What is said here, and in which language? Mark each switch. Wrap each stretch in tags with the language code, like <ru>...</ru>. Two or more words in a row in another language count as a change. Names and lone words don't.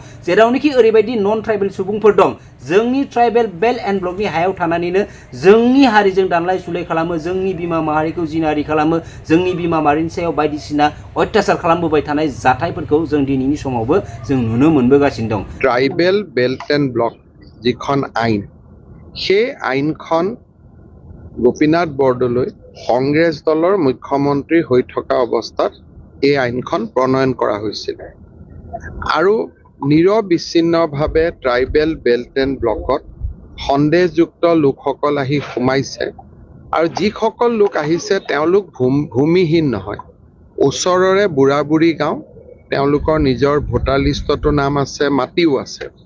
<brx>जेरावनोखि ओरैबायदि</brx> <en>non tribal</en> <brx>सुबुंफोर दं जोंनि</brx> <en>tribal belt and blockनि</en> <brx>हायाव थानानैनो जोंनि हारिजों दानलाय सुलाय खालामो, जोंनि बिमा माहारिखौ जिनाहारि खालामो, जोंनि बिमा माहारिनि सायाव बायदिसिना अत्याचार खालामबोबाय थानाय जाथायफोरखौ जों दिनैनि समावबो जों नुनो मोनबोगासिनो दं।</brx> <en>tribal belt and block</en> <as>যিখন আইন সেই আইনখন গোপীনাথ বৰদলৈ কংগ্ৰেছ দলৰ মুখ্যমন্ত্ৰী হৈ থকা অৱস্থাত এই আইনখন প্ৰণয়ন কৰা হৈছিল আৰু নিৰবিচ্ছিন্নভাৱে</as> <en>tribal belt and blockত</en> <as>সন্দেহযুক্ত লোকসকল আহি সোমাইছে আৰু যিসকল লোক আহিছে তেওঁলোক ভূমিহীন নহয়, ওচৰৰে বুঢ়া বুঢ়ী গাঁও, তেওঁলোকৰ নিজৰ</as> <en>voter listতো</en> <as>নাম আছে, মাটিও আছে।</as>